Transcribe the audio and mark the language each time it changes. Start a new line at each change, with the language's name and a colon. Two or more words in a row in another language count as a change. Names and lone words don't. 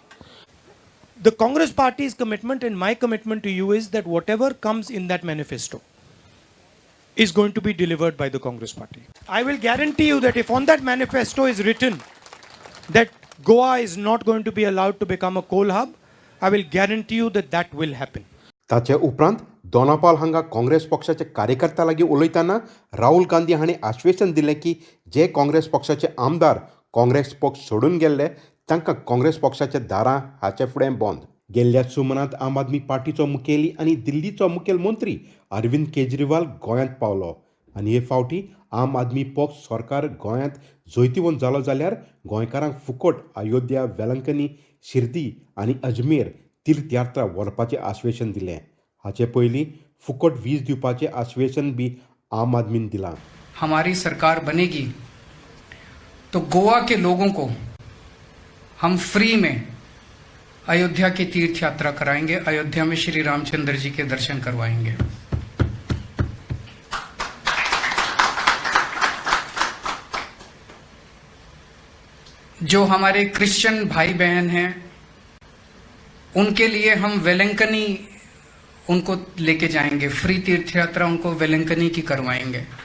English: The Congress Party's commitment and my commitment to you is that whatever comes in that manifesto is going to be delivered by the Congress Party. I will guarantee you that if on that manifesto is written that Goa is not going to be allowed to become a coal hub, I will guarantee you that that will happen.
Konkani: ताचे उपरांत दोनापाल हांगा काँग्रेस पक्षाचे कार्यकर्त्यां लागीं उलयतना राहुल गांधी हांणी आश्वासन दिलें की जे काँग्रेस पक्षाचे आमदार काँग्रेस पक्ष सोडून गेल्ले तांकां काँग्रेस पक्षाच्या दारां हाचे फुडें बंद. गेल्ल्या सुमनांत आम आदमी पार्टीचो मुखेली आनी दिल्लीचो मुखेलमंत्री अरविंद केजरीवाल गोंयांत पावलो आनी हे फावटी आम आदमी पक्ष सरकार गोंयांत जैतिवंत जालो जाल्यार गोंयकारांक फुकट अयोध्या, वेलंकनी, शिर्डी आनी अजमेर तीर्थयात्रा व्हरपाचें आश्वासन दिलें. हाचे पयलीं फुकट वीज दिवपाचें आश्वासन बी आम आदमीन दिलां.
Hindi: हमारी सरकार बनेगी तो गोवा के लोगों को हम फ्री में अयोध्या की तीर्थ यात्रा कराएंगे, अयोध्या में श्री रामचंद्र जी के दर्शन करवाएंगे. जो हमारे क्रिश्चियन भाई बहन हैं उनके लिए हम वेलंकनी उनको लेके जाएंगे, फ्री तीर्थ यात्रा उनको वेलंकनी की करवाएंगे.